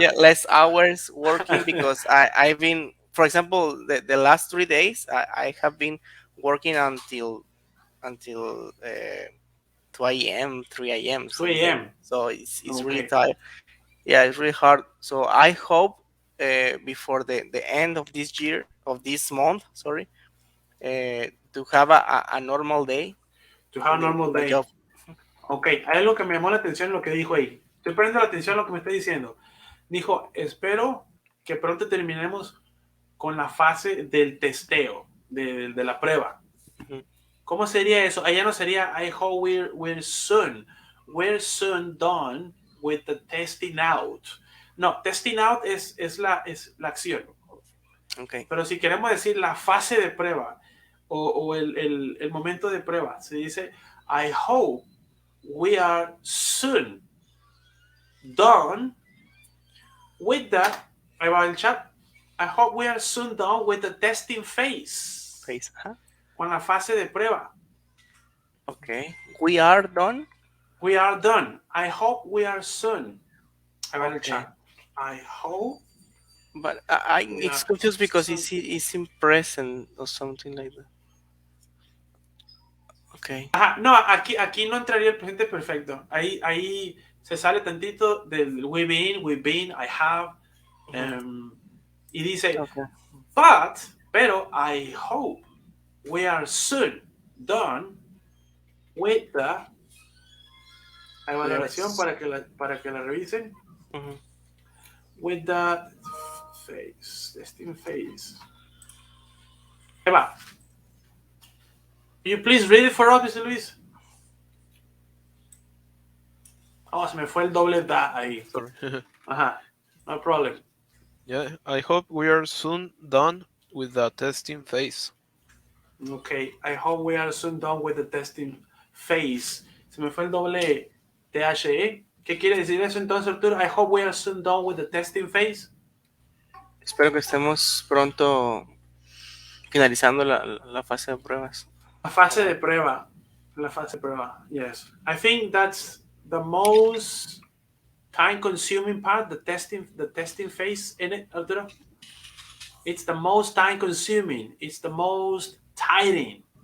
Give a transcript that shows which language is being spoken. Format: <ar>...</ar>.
<en>Yeah, less hours working because I've been, for example, the last 3 days I have been working until 2 a.m., 3 a.m. 2 a.m. So it's really Okay. tired. Yeah, it's really hard. So I hope before the end of this year, of this month, sorry, to have a normal day. To have a normal my day. job.</en> <es>Ok, hay algo que me llamó la atención lo que dijo ahí. Estoy poniendo la atención a lo que me está diciendo. Dijo, espero que pronto terminemos con la fase del testeo, de la prueba. Ujú. ¿Cómo sería eso? Allá no sería</es> <en>I hope we're soon done with the testing out.</en> <es>No, testing out es la acción.</es> <en>Okay.</en> <es>Pero si queremos decir la fase de prueba o el momento de prueba, se dice</es> <en>I hope we are soon done With that,</en> <es>ahí va el chat.</es> <en>I hope we are soon done with the testing phase. Face.</en> <es>Con la fase de prueba.</es> <en>Okay. We are done. We are done. I hope we are soon.</en> <es>Ahí va el</es> <en>Okay. chat. I hope. But we it's are confused because soon. it's in present or something like that. Okay.</en> <es>Ajá, no, aquí no entraría el presente perfecto. Ahí se sale tantito del</es> <en>we've been, I have.</en> <es>Y dice,</es> <en>Okay. pero I hope we are soon done with the.</en> <es>Ahí va la oración</es> <en>Yes.</en> <es>para que la revisen. Mhm.</es> <en>With the phase, testing phase.</en> <es>Ahí va.</es> <en>You please read it for us, Mr. Luis.</en> <es>Oh, se me fue el doble da ahí.</es> <en>Sorry. Ajá, no problem. Yeah, I hope we are soon done with the testing phase. Okay, I hope we are soon done with the testing phase.</en> <es>Se me fue el doble THE. ¿Qué quiere decir eso entonces, Arturo?</es> <en>I hope we are soon done with the testing phase.</en> <es>Espero que estemos pronto finalizando la fase de pruebas. La fase de prueba. La fase de prueba,</es> <en>yes. I think that's the most time-consuming part, the testing phase in it, Arturo. It's the most time-consuming. It's the most tiring.</en>